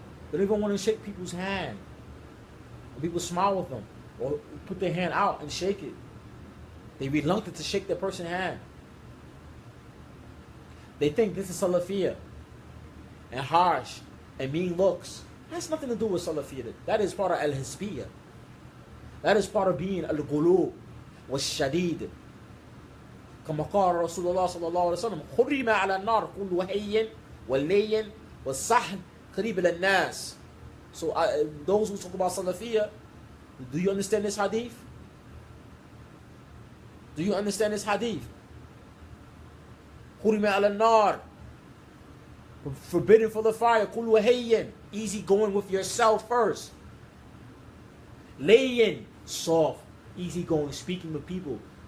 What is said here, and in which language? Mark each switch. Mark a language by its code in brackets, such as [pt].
[en] They don't even want to shake people's hand. When people smile with them or put their hand out and shake it, they reluctant to shake that person's hand. They think this is Salafiyah and harsh and mean looks. That has nothing to do with Salafiyah. That is part of al-Hizbiyah. That is part of being al-Ghulub wal-Shadid. [ar] كما قال رسول الله صلى الله عليه وسلم حرم على النار كل هين واللين والصحن قريب للناس. [en] So those who talk about Salafiyah, do you understand this hadith? Do you understand this hadith? [ar] حرم على النار, [en] forbidden for the fire. [ar] كل هين, [en] easy going with yourself first. Layin, soft, easy going, speaking with people.